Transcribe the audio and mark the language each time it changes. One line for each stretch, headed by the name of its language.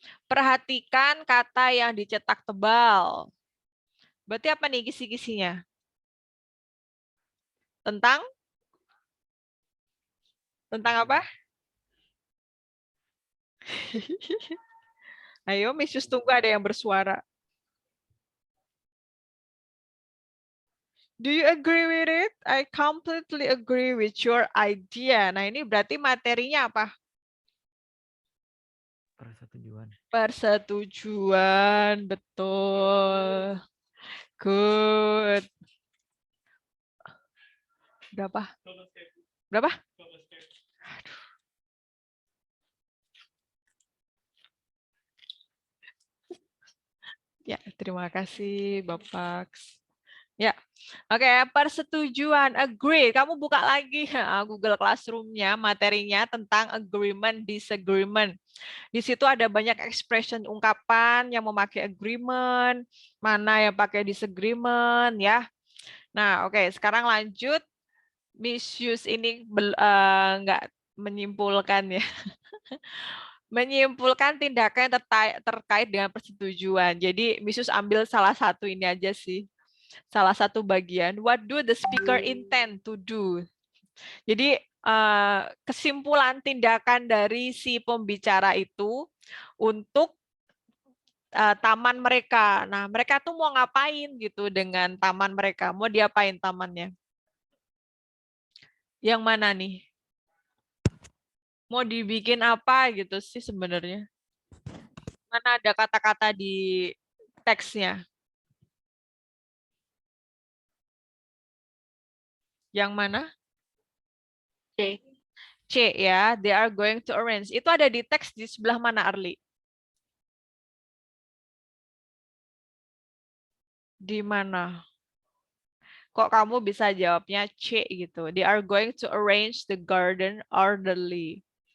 Indonesian: Perhatikan kata yang dicetak tebal. Berarti apa nih kisi-kisinya? Tentang apa? Ayo, Misius tunggu ada yang bersuara.
English: Do you agree with it? I completely agree with your idea.
Indonesian: Nah, ini berarti materinya apa? Persetujuan. Persetujuan, betul.
English: Good.
Indonesian: Berapa? Berapa? Aduh. Ya, terima kasih, Bapak. Ya, oke, persetujuan, agree. Kamu buka lagi Google Classroom-nya, materinya tentang agreement, disagreement. Di situ ada banyak expression ungkapan yang memakai agreement, mana yang pakai disagreement, ya. Nah, oke, sekarang lanjut. Misius ini nggak menyimpulkan ya. Menyimpulkan tindakan yang terkait dengan persetujuan. Jadi Misius ambil salah satu ini aja sih. salah satu bagian.
English: What do the speaker intend to do?
Indonesian: Jadi kesimpulan tindakan dari si pembicara itu untuk taman mereka. Nah, mereka tuh mau ngapain gitu dengan taman mereka? Mau diapain tamannya? Yang mana nih? Mau dibikin apa gitu sih sebenarnya? Mana ada kata-kata di teksnya? Yang mana? C.
English: C ya, they are going to arrange.
Indonesian: Itu ada di teks di sebelah mana, Arli? Di mana? Kok kamu bisa jawabnya C gitu?
English: They are going to arrange the garden orderly.